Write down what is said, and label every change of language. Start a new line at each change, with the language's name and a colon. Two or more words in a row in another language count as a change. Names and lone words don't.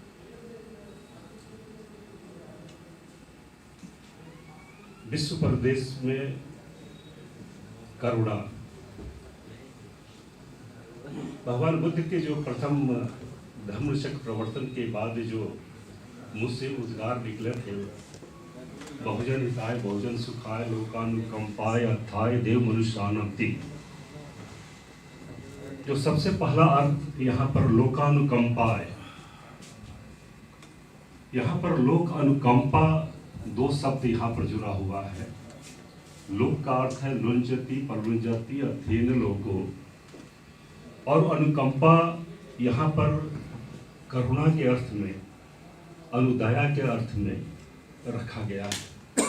Hindi: विश्व प्रदेश में करुणा भगवान बुद्ध के जो प्रथम धम्मचक्र प्रवर्तन के बाद जो मुझसे उद्गार निकले थे,
Pali: बहुजन हिताय बहुजन सुखाय लोकानुकंपाय अर्थाय देव मनुष्यानाति,
Hindi: जो सबसे पहला अर्थ यहाँ पर लोकानुकंपा है। यहाँ पर लोक अनुकंपा दो शब्द यहाँ पर जुड़ा हुआ है। लोक का अर्थ है
Pali: लुंजति परलुंजति अध्ययन लोगो,
Hindi: और अनुकंपा यहाँ पर करुणा के अर्थ में, अनुदया के अर्थ में रखा गया है।